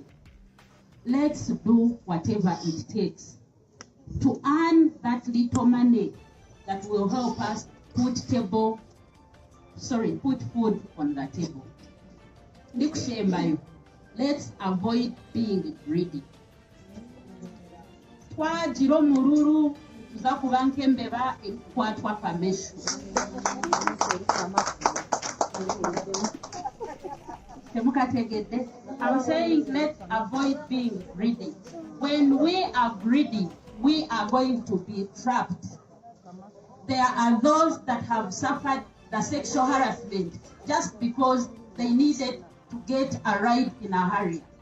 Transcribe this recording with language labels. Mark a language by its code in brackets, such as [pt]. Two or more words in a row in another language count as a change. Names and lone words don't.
[en] Let's do whatever it takes to earn that little money that will help us put food on the table. Let's avoid being greedy. [nyn] Twajiro mururu tuzakuba nk'embeba ekwatwa kameshu. [en] I'm saying let's avoid being greedy. When we are greedy, we are going to be trapped. There are those that have suffered the sexual harassment just because they needed to get a ride in a hurry.